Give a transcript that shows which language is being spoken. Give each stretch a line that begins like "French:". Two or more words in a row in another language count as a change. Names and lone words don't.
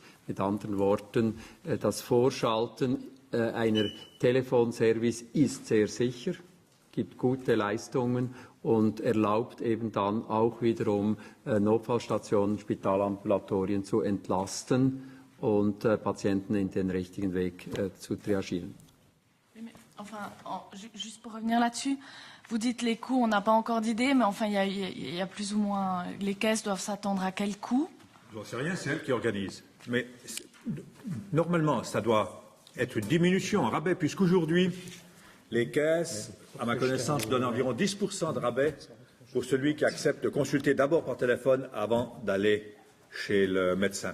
German: Mit anderen Worten, das Vorschalten einer Telefonservice ist sehr sicher, gibt gute Leistungen und erlaubt eben dann auch wiederum Notfallstationen, Spitalambulatorien zu entlasten und Patienten in den richtigen Weg zu triagieren.
French: Enfin, juste pour revenir là-dessus, vous dites les coûts, on n'a pas encore d'idée, mais enfin, il y a plus ou moins, les caisses doivent s'attendre à quel coût? J'en sais rien, c'est elle qui organise. Mais normalement, ça doit être une diminution, un rabais, puisqu'aujourd'hui, les caisses, à ma connaissance, donnent environ 10% de rabais pour celui qui accepte de consulter d'abord par téléphone avant d'aller chez le médecin.